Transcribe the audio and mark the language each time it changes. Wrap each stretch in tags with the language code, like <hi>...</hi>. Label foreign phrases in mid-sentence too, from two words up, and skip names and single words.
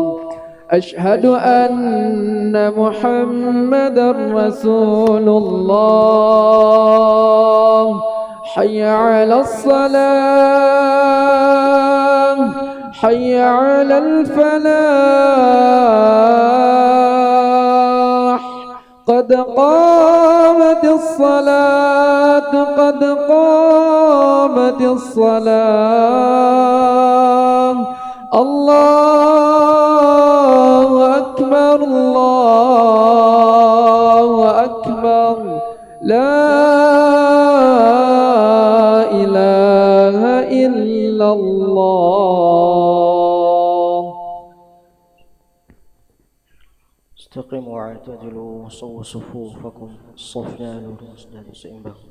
<ar>أشهد أن محمدا رسول الله. حي على الصلاة حي على الفلاح. قد قامت الصلاة قد قامت الصلاة. الله أكبر الله أكبر. لا إله إلا الله. استقيموا واعتدلوا سووا صفوفكم,</ar> <id>safnya lurus dan seimbang.</id>